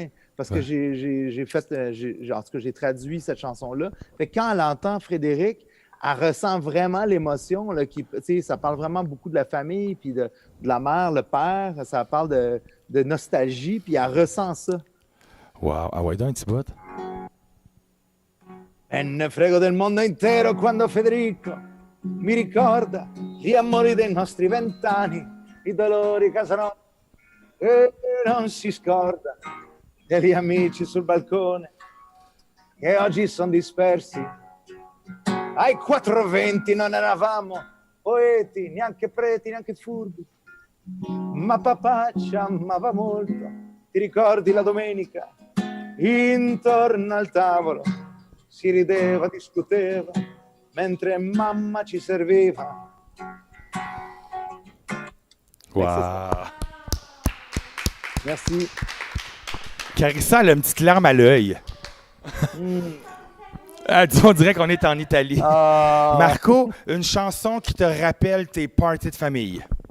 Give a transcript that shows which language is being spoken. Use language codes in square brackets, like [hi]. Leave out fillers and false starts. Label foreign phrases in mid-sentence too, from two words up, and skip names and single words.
[fr] Parce que en tout cas, j'ai traduit cette chanson-là. Fait que quand elle entend Frédéric, elle ressent vraiment l'émotion. Là, ça parle vraiment beaucoup de la famille, puis de la mère, le père. Ça parle de nostalgie, puis elle ressent ça. Wow. Ah ouais, donc un petit bout. [it] E ne frego del mondo intero quando Federico mi ricorda gli amori dei nostri 20 anni, i dolori casarotti e non si scorda degli amici sul balcone che oggi sono dispersi. Ai 420 non eravamo poeti, neanche preti, neanche furbi, ma papà ci amava molto. Ti ricordi la domenica? Intorno al tavolo si rideva, discuteva, mentre mamma ci serviva. Wow. [fr] Merci. Carissa, elle a une petite larme à l'œil. On dirait qu'on est en Italie. Marco, une chanson qui te rappelle tes parties de famille.